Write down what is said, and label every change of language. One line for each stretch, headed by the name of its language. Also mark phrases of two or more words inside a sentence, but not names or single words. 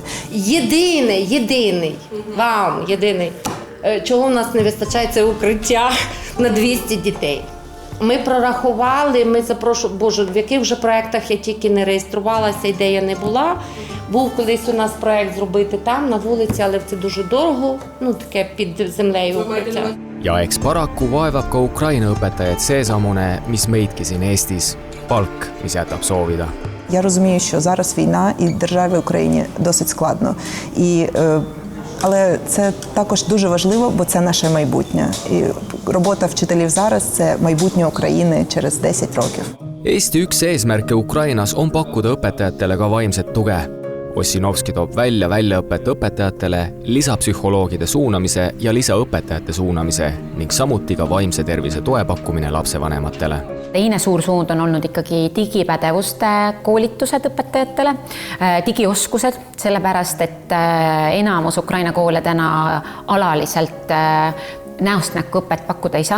Ukrainian: Єдиний, чого в нас не вистачає, це укриття на 200 дітей. Ми прорахували, ми запрошували, Боже, в яких вже проєктах я тільки не реєструвалася, ідея не була. Був колись у нас проєкт зробити там, на вулиці, але це дуже дорого, таке під землею укриття.
Estonian: ja eks paraku vaevab ka Ukraina õpetajaid seesamune, mis meidki siin Eestis, palk, mis jätab soovida.
Ukrainian: Я розумію, що зараз війна і державі Україні досить складно. Але це також дуже важливо, бо це наше майбутнє. І робота вчителів зараз – це майбутнє України через 10 років.
Estonian: Eesti üks eesmärke Ukrainas on pakkuda õpetajatele ka vaimset tuge. Ossinovski toob välja väljaõpet õpetajatele, lisapsühholoogide suunamise ja lisaõpetajate suunamise ning samuti ka vaimse tervise toe pakkumine lapsevanematele. Teine suur suund on olnud ikkagi digipädevuste koolitused õpetajatele, digioskused, sellepärast et enamus Ukraina koole täna alaliselt näost näkku õpet pakkuda ei saa.